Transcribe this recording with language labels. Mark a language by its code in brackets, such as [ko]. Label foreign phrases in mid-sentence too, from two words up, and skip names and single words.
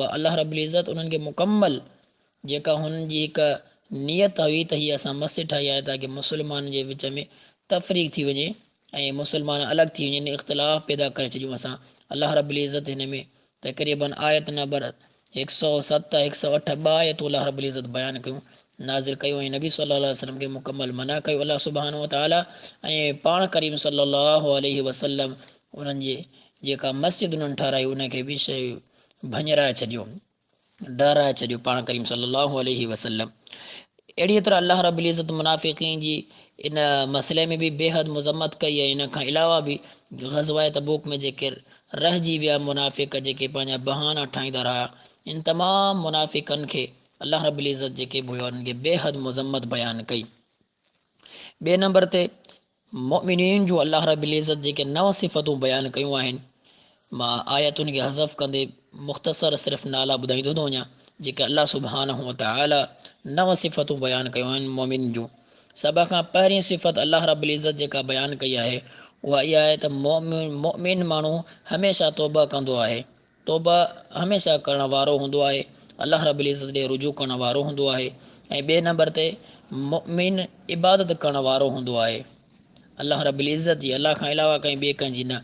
[ar] الله رب العزة [sd] उन्हनि खे मुकम्मल जेका हुननि जी हिकु नियत हुई त हीअ असां मस्जिद ठाही आहे ताकी मुसलमान जे विच में तफ़रीक़ थी वञे ऐं मुसलमान अलॻि थी वञनि, इख़्तिलाफ़ पैदा करे छॾियूं असां। [ar] الله رب العزة [sd] हिन में तक़रीबन आयत नंबर 107 108 2 आयतूं [ar] الله رب العزة [sd] बयानु कयूं नाज़िल कयूं ऐं नबी [ar] صلى الله عليه وسلم [sd] खे मुकम्मल मना कयो [ar] الله سبحانه وتعالى [sd] ऐं पाण करीम [ar] صلى الله عليه وسلم [sd] उन्हनि जे जेका मस्जिद उन्हनि ठाराई उनखे बि शइ भञराए छॾियो, डराए छॾियो पाण करीम [ar] صلى الله عليه وسلم. [sd] अहिड़ीअ तरह [ar] الله رب العزة [sd] मुनाफ़िक़ीन जी इन मसइले में बि बेहद मुज़म्मत कई ऐं इन खां अलावा बि ग़ज़वा तबूक में जेके रहिजी विया मुनाफ़िक़ जेके पंहिंजा बहाना ठाहींदा रहिया इन तमामु मुनाफ़िक़नि खे [ar] الله رب العزة [sd] जेके बि हुआ उन्हनि खे बेहद मुज़म्मत बयानु कई। ॿिए नंबर ते मुमिनीन जूं [ar] الله رب العزة [sd] जेके 9 सिफ़तूं बयानु कयूं आहिनि। मां आयतुनि खे हज़फ़ कंदे मुख़्तसर सिर्फ़ु नाला ॿुधाईंदो थो वञा जेके [ar] الله سبحانه وتعالى [sd] 9 सिफ़तूं बयानु कयूं आहिनि मोमिन जूं। सभ खां पहिरीं सिफ़त [ar] الله رب العزة [sd] जेका बयानु कई आहे उहा इहा आहे त मोमिन माण्हू हमेशह तौबा कंदो आहे, तौबा हमेशह करण वारो हूंदो आहे, [ar] الله رب العزة [sd] ॾे रुजू करण वारो हूंदो आहे ऐं ॿिए नंबर ते मुमिन इबादत करण वारो हूंदो आहे [ar] الله رب العزة [sd] जी, अल्लाह खां अलावा कंहिं ॿिए कंहिंजी न।